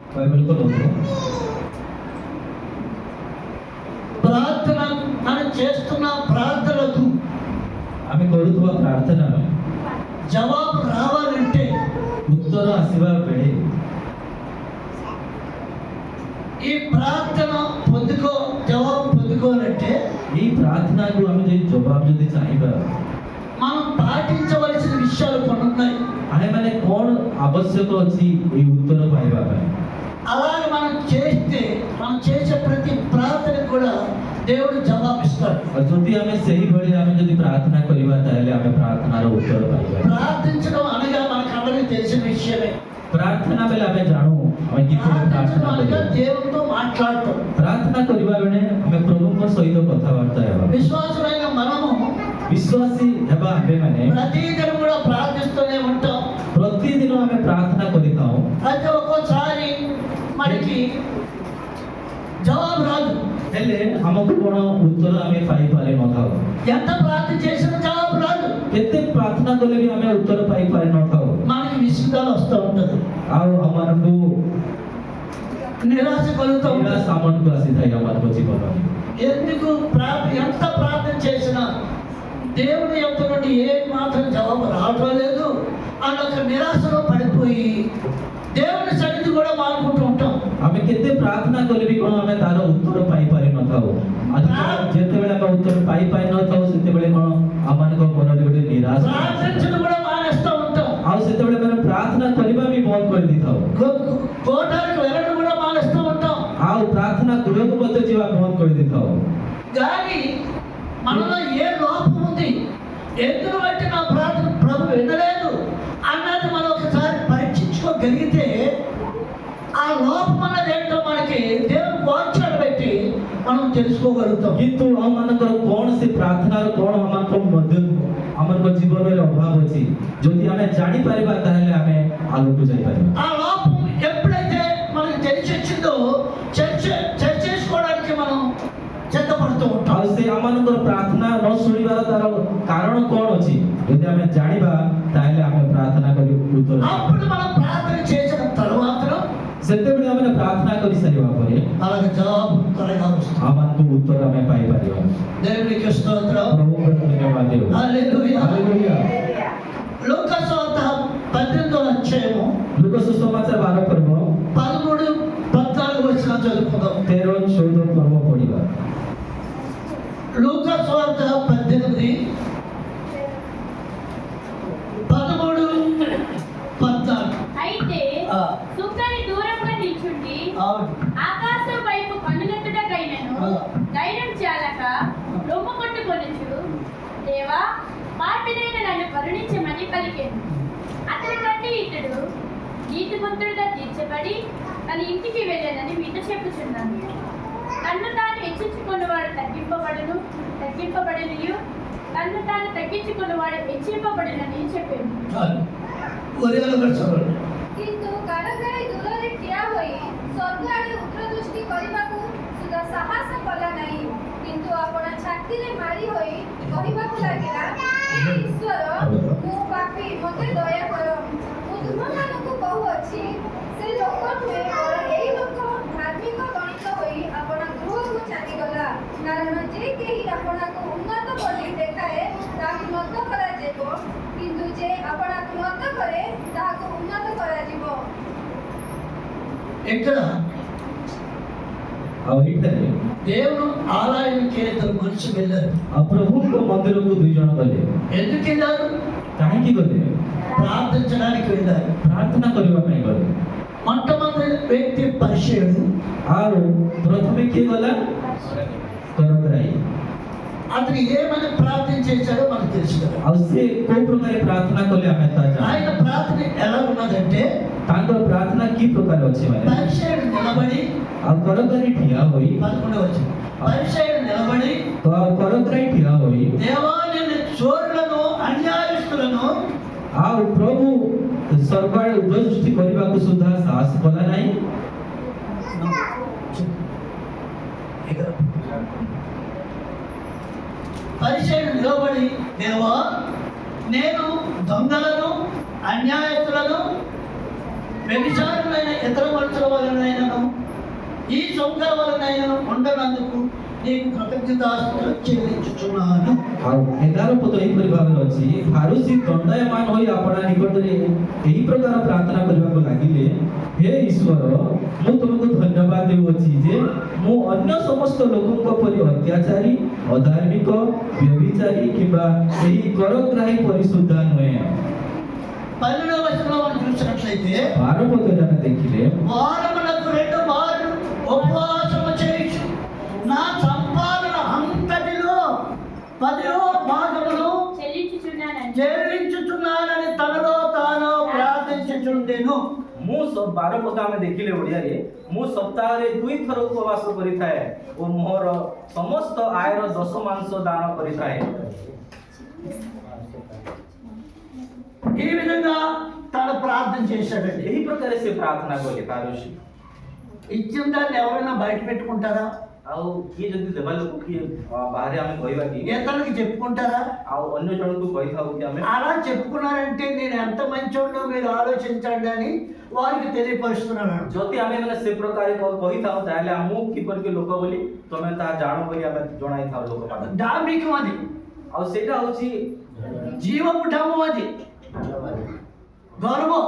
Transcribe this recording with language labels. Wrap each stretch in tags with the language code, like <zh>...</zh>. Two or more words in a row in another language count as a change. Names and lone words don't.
<te>బైబిల్କୁ నోటు ప్రార్థన మనం చేస్తున్న ప్రార్థనకు</te> <or>ଆମେ କରୁଥିବା ପ୍ରାର୍ଥନାର</or> <te>జవాబు రావాలంటే</te> <or>ଉତ୍ତର ଆସିବା ବେଳେ</or> <te>ఈ ప్రార్థన జవాబు పొందుకోవాలంటే ఈ ప్రార్థనకు</te> <or>ଆମେ ଯଦି ଜବାବ ଯଦି ଚାହିଁବା</or> <te>మనం పాటించవలసిన విషయాలు కొన్ని ఉన్నాయి.</te> <or>ଆମେମାନେ କ'ଣ ଆବଶ୍ୟକ ଅଛି ଏଇ ଉତ୍ତର ପାଇବା ପାଇଁ?</or> <te>అలాగే మనం చేసే ప్రతి ప్రార్థనకు కూడా దేవుడు జవాబిస్తాడు.</te> <or>ଯଦି ଆମେ ସେହିଭଳି ଆମେ ଯଦି ପ୍ରାର୍ଥନା କରିବା ତାହେଲେ ଆମେ ପ୍ରାର୍ଥନାର ଉତ୍ତର ପାଇବା.</or> <te>ప్రార్థించడం అనగా మనకు అందరికీ తెలిసిన విషయమే.</te> <or>ପ୍ରାର୍ଥନା ବେଳେ ଆମେ ଜାଣୁ ଆମେ କିପରି ପ୍ରାର୍ଥନା କରିବା.</or> <te>దేవునితో మాట్లాడటం.</te> <or>ପ୍ରାର୍ଥନା କରିବା ବେଳେ ଆମେ ପ୍ରଭୁଙ୍କ ସହିତ କଥାବାର୍ତ୍ତା ହେବା.</or> <te>విశ్వాసులైన మనము</te> <or>ବିଶ୍ୱାସୀ ହେବା ଆମେମାନେ</or> <te>ప్రతిదినం కూడా ప్రార్థిస్తూనే ఉంటాం.</te> <or>ପ୍ରତିଦିନ ଆମେ ପ୍ରାର୍ଥନା କରିଥାଉ.</or> <te>అయితే ఒక్కోసారి మనకి జవాబు రాదు.</te> <or>ହେଲେ ଆମକୁ କ'ଣ ଉତ୍ତର ଆମେ ପାଇପାରିନଥାଉ.</or> <te>ఎంత ప్రార్థన చేసినా జవాబు రాదు.</te> <or>କେତେ ପ୍ରାର୍ଥନା କଲେ ବି ଆମେ ଉତ୍ତର ପାଇପାରିନଥାଉ.</or> <te>మనకి విసుగుదల వస్తూ ఉంటుంది.</te> <or>ଆଉ ଆମମାନଙ୍କୁ</or> <te>నిరాశ కలుగుతూ ఉంటుంది.</te> <or>ନିରାଶ ଆମମାନଙ୍କୁ ଆସିଥାଏ ଆମମାନଙ୍କ ଜୀବନରେ.</or> <te>ఎందుకు ఎంత ప్రార్థన చేసినా దేవుని యొక్క నుండి ఏ మాత్రం జవాబు రావటం లేదు అన్న ఒక నిరాశలో పడిపోయి దేవుని సన్నిధి కూడా మానుకుంటూ ఉంటాం.</te> <or>ଆମେ କେତେ ପ୍ରାର୍ଥନା କଲେ ବି କ'ଣ ଆମେ ତାର ଉତ୍ତର ପାଇପାରିନଥାଉ. ଯେତେବେଳେ ଆମେ ଉତ୍ତର ପାଇପାରିନଥାଉ ସେତେବେଳେ କ'ଣ ଆମମାନଙ୍କ ମନରେ ଗୋଟେ ନିରାଶ</or> <te>ప్రార్థించడం కూడా మానేస్తూ ఉంటాం.</te> <or>ଆଉ ସେତେବେଳେ ଆମେ ପ୍ରାର୍ଥନା କରିବା ବି ବନ୍ଦ କରିଦେଇଥାଉ.</or> <te>కోటానికి వెళ్ళడం కూడా మానేస్తూ ఉంటాం.</te> <or>ଆଉ ପ୍ରାର୍ଥନା ଗୃହକୁ ମଧ୍ୟ ଯିବା ବନ୍ଦ କରିଦେଇଥାଉ.</or> <te>కానీ మనలో ఏ లోపం ఉంది, ఎందుకు బట్టి నా ప్రార్థన ప్రభు వినలేదు అన్నది మనం ఒకసారి పరీక్షించుకోగలిగితే ఆ లోపం అన్నది ఏంటో మనకి దేవుని వాక్యాలు పెట్టి మనం తెలుసుకోగలుగుతాం.</te> <or>କିନ୍ତୁ ଆମମାନଙ୍କର କୌଣସି ପ୍ରାର୍ଥନାର କ'ଣ ଆମମାନଙ୍କ ଜୀବନରେ ଅଭାବ ଅଛି ଯଦି ଆମେ ଜାଣିପାରିବା ତାହେଲେ ଆମେ ଆଗକୁ ଯାଇପାରିବା.</or> <te>ఆ లోపం ఎప్పుడైతే మనకి తెలిసి వచ్చిందో చర్చ చేసుకోవడానికి మనం సిద్ధపడుతూ ఉంటాం.</te> <or>ଆଉ ସେ ଆମମାନଙ୍କର ପ୍ରାର୍ଥନା ନ ଶୁଣିବାର ତାର କାରଣ କ'ଣ ଅଛି ଯଦି ଆମେ ଜାଣିବା ତାହେଲେ ଆମେ ପ୍ରାର୍ଥନା କରି ଉତ୍ତର</or> <te>అప్పుడు మనం ప్రార్థన చేసిన తర్వాత</te> <or>ସେତେବେଳେ ଆମେ ପ୍ରାର୍ଥନା କରିସାରିବା ପରେ</or> <te>అలాగే జవాబు త్వరగా వస్తుంది.</te> <or>ଆମମାନଙ୍କୁ ଉତ୍ତର ଆମେ ପାଇପାରିବା.</or> <te>దేవునికి స్తోత్రం.</te> <or>ପ୍ରଭୁଙ୍କର ଧନ୍ୟବାଦ ଦେଉ.</or> <te>హల్లెలూయా.</te> <or>ହାଲେଲୁୟା.</or> <te>లూకా సువార్త 18వ అధ్యాయము</te> <or>ଲୁକା ସୁସମାଚାର 12 ପର୍ବ</or> <te>13, 14 వచనం చదువుకుందాం.</te> <or>13, 14 ପର୍ବ ପଢିବା.</or> <te>లూకా సువార్త 18, 13, 14. అయితే సుక్కని దూరంగా నిల్చుండి ఆకాశం వైపు కన్నులెత్తుటకైనను ధైర్యం చాలక రొమ్ము కొట్టుకొనుచు, దేవా పాపినైన నన్ను కరుణించమని పలికెను. అతని కంటే ఇతడు నీతిమంతుడిగా తీర్చబడి తన ఇంటికి వెళ్ళానని మీతో చెప్పుచున్నాను. తన్ను తాను హెచ్చించుకున్నవాడు తగ్గింపబడనియు తన్ను తాను తగ్గించుకున్నవాడు హెచ్చింపబడినని చెప్పాను.</te> <or>କିନ୍ତୁ କାରାଗାରୀ ଦୂରରେ ଠିଆ ହୋଇ ସ୍ୱର୍ଗ ଆଡ଼େ ଉତ୍ତରଦୃଷ୍ଟି କରିବାକୁ ସୁଦ୍ଧା ସାହସ କଲା ନାହିଁ। କିନ୍ତୁ ଆପଣ ଛାତିରେ ମାରି ହୋଇ କହିବାକୁ ଲାଗିଲା, ହେ ଈଶ୍ୱର, ମୁଁ ପାପୀ, ମୋତେ ଦୟା କର। ମୁଁ ତୁମମାନଙ୍କୁ କହୁଅଛି, ସେ ଲୋକ ନୁହେଁ, ବରଂ ଏଇ ଲୋକ ଧାର୍ମିକ ଗଣିତ ହୋଇ ଆପଣା ଗୃହକୁ ଚାଲିଗଲା। କାରଣ ଯେ କେହି ଆପଣଙ୍କୁ ଉନ୍ନତ ବୋଲି ଦେଖାଏ ତାହାକୁ ନତ କରାଯିବ, କିନ୍ତୁ ଯେ ଆପଣଙ୍କୁ ନତ କରେ ତାହାକୁ ଉନ୍ନତ କରାଯିବ।</or> <te>ఇక్కడ</te> <or>ଆଉ ଏଠାରେ</or> <te>దేవుడు ఆలయానికి ఇద్దరు మనుషులు వెళ్ళారు.</te> <or>ଆଉ ପ୍ରଭୁଙ୍କ ମନ୍ଦିରକୁ 2 ଜଣ ଗଲେ.</or> <te>ఎందుకు వెళ్ళారు?</te> <or>କାହିଁକି ଗଲେ?</or> <te>ప్రార్థించడానికి వెళ్ళారు.</te> <or>ପ୍ରାର୍ଥନା କରିବା ପାଇଁ ଗଲେ.</or> <te>మొట్టమొదటి వ్యక్తి పరిచయుడు.</te> <or>ଆଉ ପ୍ରଥମେ କିଏ ଗଲା? କରଗ୍ରାହୀ.</or> <te>అతను ఏమని ప్రార్థన చేశాడో మనకు తెలుసు కదా.</te> <or>ଆଉ ସେ କୋଉ ପ୍ରକାର ପ୍ରାର୍ଥନା କଲେ ଆମେ ତା</or> <te>ఆయన</te> <or>ଜାଣୁ.</or> <te>ప్రార్థన ఎలా ఉన్నదంటే</te> <or>ତାଙ୍କର ପ୍ରାର୍ଥନା କି ପ୍ରକାର ଅଛି ମାନେ</or> <te>పరిచయుడు నిలబడి</te> <or>ଆଉ କରଗ୍ରାହୀ ଠିଆ ହୋଇ</or> <te>11వ వచనం. పరిచయుడు నిలబడి,</te> <or>କରଗ୍ରାହୀ ଠିଆ ହୋଇ</or> <te>దేవా నేను చోరులను అన్యాయస్తులను</te> <or>ଆଉ ପ୍ରଭୁ ସ୍ୱର୍ଗ ଆଡ଼େ ଉତ୍ତରଦୃଷ୍ଟି କରିବାକୁ ସୁଦ୍ଧା ସାହସ କଲା ନାହିଁ.</or> <te>పరిచయుడు నిలబడి, దేవా నేను దొంగలను అన్యాయస్తులను వ్యభిచారులైన ఇతర మనుషుల వలనైనను ఈ సౌకర్య వలనైనను ఉండనందుకు నీకు కృతజ్ఞతాస్తుతులు చెల్లించుచున్నాను।</te> <or>ଆଉ 11 ପଦ ଏହିପରି ଭାବରେ ଅଛି, ଫାରୁସୀ ଦଣ୍ଡାୟମାନ ହୋଇ ଆପଣା ନିକଟରେ ଏହି ପ୍ରକାର ପ୍ରାର୍ଥନା କରିବାକୁ ଲାଗିଲେ, ହେ ଈଶ୍ୱର, ମୁଁ ତୁମକୁ ଧନ୍ୟବାଦ ଦେଉଅଛି ଯେ ମୁଁ ଅନ୍ୟ ସମସ୍ତ ଲୋକଙ୍କ ପରି ଅତ୍ୟାଚାରୀ, ଅଧାର୍ମିକ, ବ୍ୟଭିଚାରୀ କିମ୍ବା ଏହି କରଗ୍ରାହୀ ପରି ସୁଦ୍ଧା ନୁହେଁ।</or> <te>12వ వచనంలో మనం చూసినట్లయితే</te> <or>12 ପଦରେ ଆମେ ଦେଖିଲେ,</or> <te>వారమునకు 2 మార్లు ఉపవాసము చేయుచు నా సంపాదన అంతటిలో 10వ భాగమును చెల్లించుచున్నానని చెల్లించుచున్నానని తనలో తాను ప్రార్థించుచుండెను।</te> <or>ମୁଁ 12 ପଦ ଆମେ ଦେଖିଲେ ଓଡ଼ିଆରେ, ମୁଁ ସପ୍ତାହରେ 2 ଥର ଉପବାସ କରିଥାଏ ଓ ମୋର ସମସ୍ତ ଆୟର ଦଶମାଂଶ ଦାନ କରିଥାଏ।</or> <te>ఈ విధంగా తాను ప్రార్థన చేశాడండి।</te> <or>ଏହି ପ୍ରକାର ସେ ପ୍ରାର୍ଥନା କଲେ ଫାରୁସୀ।</or> <te>ఇచ్చిన దాన్ని ఎవరైనా బయట పెట్టుకుంటారా?</te> <or>ଆଉ କିଏ ଯଦି ଦେବା ଲୋକ କିଏ ବାହାରେ ଆମେ କହିବା କି,</or> <te>ఇతరులకి చెప్పుకుంటారా?</te> <or>ଆଉ ଅନ୍ୟ ଜଣଙ୍କୁ କହିଥାଉ କି ଆମେ,</or> <te>అలా చెప్పుకున్నారంటే నేను ఎంత మంచోడో మీరు ఆలోచించండి అని వారికి తెలియపరుస్తున్నాను।</te> <or>ଯଦି ଆମେ ମାନେ ସେ ପ୍ରକାର କହିଥାଉ ତାହେଲେ ଆମକୁ କିପରି ଲୋକ ବୋଲି ତମେ ତାହା ଜାଣ ବୋଲି ଆମେ ଜଣାଇଥାଉ ଲୋକମାନଙ୍କୁ।</or> <te>డాంబికం అది,</te> <or>ଆଉ ସେଇଟା ହଉଛି</or> <te>జీవపుటము అది, గర్వం।</te>